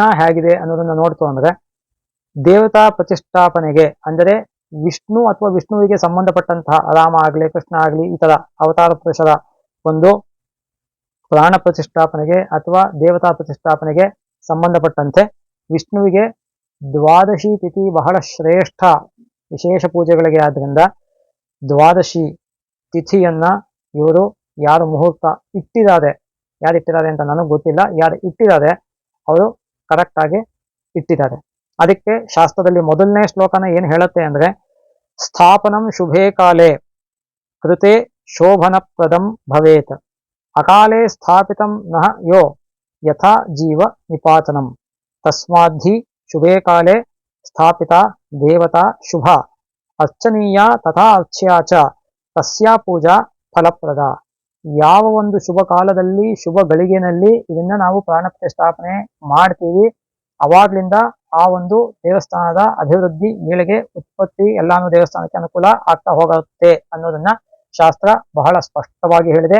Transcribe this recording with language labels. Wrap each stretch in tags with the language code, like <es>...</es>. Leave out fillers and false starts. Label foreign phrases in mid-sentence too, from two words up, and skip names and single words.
<kn>ಹೇಗಿದೆ ಅನ್ನೋದನ್ನು ನೋಡ್ತು ಅಂದರೆ, ದೇವತಾ ಪ್ರತಿಷ್ಠಾಪನೆಗೆ ಅಂದರೆ ವಿಷ್ಣು ಅಥವಾ ವಿಷ್ಣುವಿಗೆ ಸಂಬಂಧಪಟ್ಟಂತಹ ರಾಮ ಆಗಲಿ, ಕೃಷ್ಣ ಆಗಲಿ, ಈ ಥರ ಅವತಾರ ಪುರುಷರ ಒಂದು ಪ್ರಾಣ ಪ್ರತಿಷ್ಠಾಪನೆಗೆ ಅಥವಾ ದೇವತಾ ಪ್ರತಿಷ್ಠಾಪನೆಗೆ ಸಂಬಂಧಪಟ್ಟಂತೆ ವಿಷ್ಣುವಿಗೆ ದ್ವಾದಶಿ ತಿಥಿ ಬಹಳ ಶ್ರೇಷ್ಠ ವಿಶೇಷ ಪೂಜೆಗಳಿಗೆ. ಆದ್ದರಿಂದ ದ್ವಾದಶಿ ತಿಥಿಯನ್ನ ಇವರು ಯಾರು ಮುಹೂರ್ತ ಇಟ್ಟಿದ್ದಾರೆ, ಯಾರಿಟ್ಟಿದ್ದಾರೆ ಅಂತ ನನಗೆ ಗೊತ್ತಿಲ್ಲ, ಯಾರು ಇಟ್ಟಿದ್ದಾರೆ ಅವರು ಕರೆಕ್ಟಾಗಿ ಇಟ್ಟಿದ್ದಾರೆ. ಅದಕ್ಕೆ ಶಾಸ್ತ್ರದಲ್ಲಿ ಮೊದಲನೇ ಶ್ಲೋಕನ ಏನು ಹೇಳುತ್ತೆ ಅಂದರೆ,</kn> <sa>ಸ್ಥಾಪನಂ ಶುಭೇ ಕಾಲೇ ಕೃತೆ ಶೋಭನಪ್ರದಂ ಭವೇತ್, ಅಕಾಲೇ ಸ್ಥಾಪಿತಂ ನಃ ಯೋ ಯಥಾ ಜೀವ ನಿಪಾತನಂ, ತಸ್ಮಾದ್ಧಿ ಶುಭೇ ಕಾಲೇ ಸ್ಥಾಪಿತ ದೇವತಾ ಶುಭ, ಅರ್ಚನೀಯ ತಥಾ ಅರ್ಚ್ಯಾ ಚ ತಸ್ಯಾ ಪೂಜಾ ಫಲಪ್ರದ.</sa> <kn>ಯಾವ ಒಂದು ಶುಭ ಕಾಲದಲ್ಲಿ ಶುಭ ಗಳಿಗೆನಲ್ಲಿ ಇದನ್ನ ನಾವು ಪ್ರಾಣ ಪ್ರತಿಷ್ಠಾಪನೆ ಮಾಡ್ತೀವಿ, ಅವಾಗ್ಲಿಂದ ಆ ಒಂದು ದೇವಸ್ಥಾನದ ಅಭಿವೃದ್ಧಿ ಏಳಿಗೆ ಉತ್ಪತ್ತಿ ಎಲ್ಲಾನು ದೇವಸ್ಥಾನಕ್ಕೆ ಅನುಕೂಲ ಆಗ್ತಾ ಹೋಗುತ್ತೆ ಅನ್ನೋದನ್ನ ಶಾಸ್ತ್ರ ಬಹಳ ಸ್ಪಷ್ಟವಾಗಿ ಹೇಳಿದೆ.</kn>